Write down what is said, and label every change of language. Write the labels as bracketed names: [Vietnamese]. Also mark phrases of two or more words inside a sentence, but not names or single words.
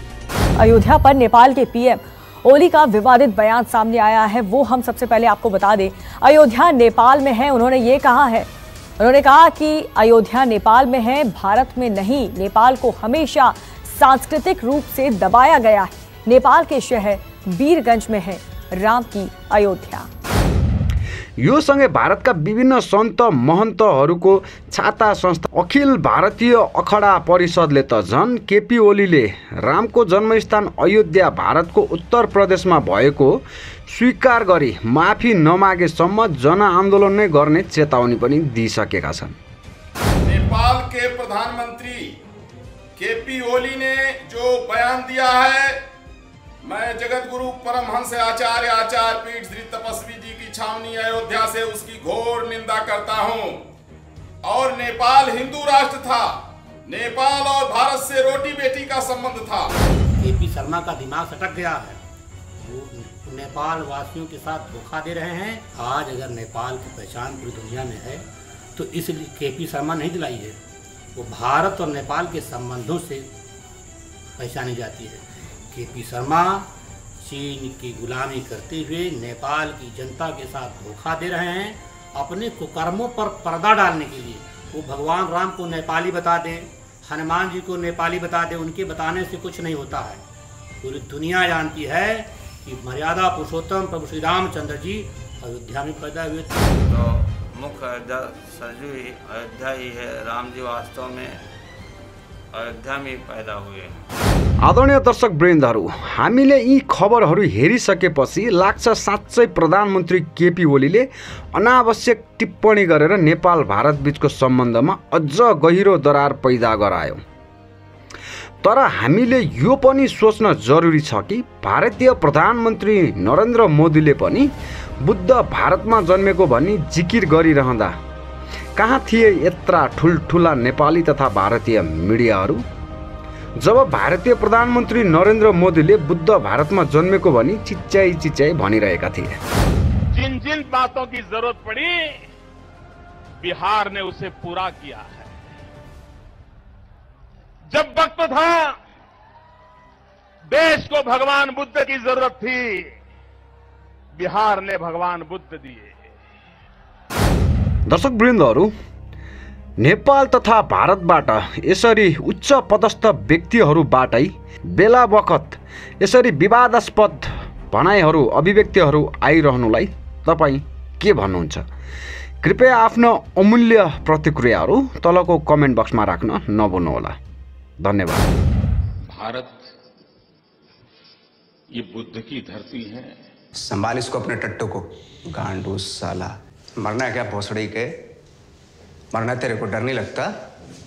[Hindi] अयोध्या पर नेपाल के पीएम ओली का विवादित बयान सामने आया है, वो हम सबसे पहले आपको बता दें। अयोध्या नेपाल में है, उन्होंने कहा कि अयोध्या नेपाल में है, भारत में नहीं। नेपाल को हमेशा सांस्कृतिक रूप से दबाया गया है। नेपाल के शहर बीरगंज में है राम की अयोध्या। [Nepali] यो सँगै भारतका विभिन्न सन्त महन्तहरूको छाता संस्था अखिल भारतीय अखडा परिषदले त झन् केपी ओलीले रामको जन्मस्थान अयोध्या भारतको उत्तर प्रदेशमा भएको स्वीकार गरी माफी नमागेसम्म जनआन्दोलन नै गर्ने चेतावनी पनि दिइसकेका छन्। [Hindi] नेपाल के प्रधानमंत्री केपी ओली ने जो बयान दिया है, मैं जगत गुरु परमहंस आचार्य पीठ श्री तपस्वी जी की छावनी अयोध्या से उसकी घोर निंदा करता हूं। और नेपाल हिंदू राष्ट्र था, नेपाल और भारत से रोटी बेटी का संबंध था। केपी शर्मा का दिमाग सटक गया है, वो नेपाल वासियों के साथ धोखा दे रहे हैं। आज अगर नेपाल की पहचान पूरी दुनिया में है तो इसलिए केपी शर्मा नहीं दिलाई है, वो भारत और नेपाल के संबंधों से पहचानी जाती है। केपी शर्मा चीन की गुलामी करते हुए नेपाल की जनता के साथ धोखा दे रहे हैं, अपने कुकर्मों पर पर्दा डालने के लिए। वो भगवान राम को नेपाली बता दें, हनुमान जी को नेपाली बता दें, उनके बताने से कुछ नहीं होता है। पूरी दुनिया जानती है कि मर्यादा पुरुषोत्तम प्रभु श्री रामचंद्र जी अयोध्या में पैदा हुए थे। तो मुख्य अयोध्या सरजू ही अयोध्या ही है, राम जी वास्तव में अयोध्या में पैदा हुए। [Nepali] आदरणीय दर्शक वृन्दहरू, हामीले यी खबरहरू हेरिसकेपछि लाग्छ साँच्चै प्रधानमन्त्री केपी ओलीले अनावश्यक टिप्पणी गरेर नेपाल भारत बीचको सम्बन्धमा अझ गहिरो दरार पैदा गरायो। तर हामीले यो पनि सोच्न जरुरी छ कि भारतीय प्रधानमन्त्री नरेन्द्र मोदीले पनि बुद्ध भारतमा जन्मेको भनी जिकिर गरिरहँदा कहाँ थिए यत्रा ठुल्ठुला नेपाली तथा भारतीय मिडियाहरू? जब भारतीय प्रधानमन्त्री नरेन्द्र मोदीले बुद्ध भारतमा जन्मेको भनी चिच्चाई भनिरहेका थिए। [Hindi] जिन जिन बातों की जरूरत पड़ी बिहार ने उसे पूरा किया है। जब वक्त था देश को भगवान बुद्ध की जरूरत थी, बिहार ने भगवान बुद्ध दिए। [Nepali] दर्शक वृन्दहरू, नेपाल तथा भारतबाट यसरी उच्च पदस्थ व्यक्तिहरूबाटै बेला बखत यसरी विवादास्पद भनाइहरू अभिव्यक्तिहरू आइरहनुलाई तपाईँ के भन्नुहुन्छ? कृपया आफ्नो अमूल्य प्रतिक्रियाहरू तलको कमेन्ट बक्समा राख्न नभुल्नुहोला। धन्यवाद। [Hindi] भारत ये बुद्ध की धरती है। संभाल इसको अपने टट्टू को। गांडू साला, मरना है क्या भोसड़ी के? मरना तेरे को डर नहीं लगता?